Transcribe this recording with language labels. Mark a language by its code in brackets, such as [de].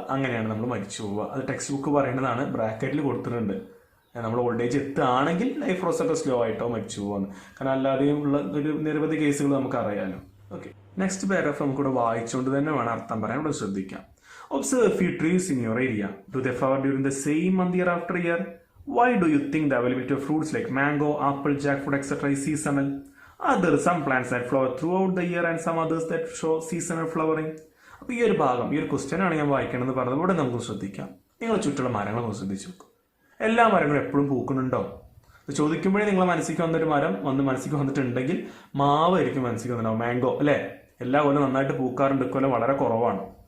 [ml] അങ്ങനെയാണ് നമ്മൾ മരിച്ചു പോവുക. അത് ടെക്സ്റ്റ് ബുക്ക് പറയുന്നതാണ്, ബ്രാക്കറ്റിൽ കൊടുത്തിട്ടുണ്ട്. നമ്മൾ ഓൾഡ് ഏജ് എത്തുകയാണെങ്കിൽ ലൈഫ് പ്രോസസ് ഒക്കെ സ്ലോ ആയിട്ടോ മരിച്ചു പോവാന്ന്. കാരണം അല്ലാതെയും ഉള്ള ഒരു നിരവധി കേസുകൾ നമുക്ക് അറിയാലോ. ഓക്കെ, നെക്സ്റ്റ് പാരഗ്രാഫ് നമുക്കിവിടെ വായിച്ചുകൊണ്ട് തന്നെ വേണം അർത്ഥം പറയാൻ. ഇവിടെ ശ്രദ്ധിക്കാം. [en] Observe few trees in your area. Do they flower during the same month year after year? Why do you think the availability of fruits like mango, apple, jackfruit, etc. is seasonal? Are there some plants that flower throughout the year and some others that show seasonal flowering? [ml] അപ്പോൾ ഈ ഒരു ഭാഗം, ഈ ഒരു question ആണ് ഞാൻ വായിക്കണമെന്ന് പറഞ്ഞത്. ഇവിടെ നമുക്ക് ശ്രദ്ധിക്കാം. നിങ്ങൾ ചുറ്റുള്ള മരങ്ങൾ ശ്രദ്ധിച്ചു നോക്കും. എല്ലാ മരങ്ങളും എപ്പോഴും പൂക്കുന്നുണ്ടോ? ചോദിക്കുമ്പോഴേ നിങ്ങളെ മനസ്സിലേക്ക് വന്നൊരു മരം മനസ്സിലേക്ക് വന്നിട്ടുണ്ടെങ്കിൽ മാവായിരിക്കും മനസ്സിലേക്ക് വന്നിട്ടുണ്ടാവും. മാംഗോ അല്ലെ, എല്ലാ കൊല്ലം നന്നായിട്ട് പൂക്കാറുണ്ട്, ഇക്കൊല്ലം വളരെ കുറവാണ്.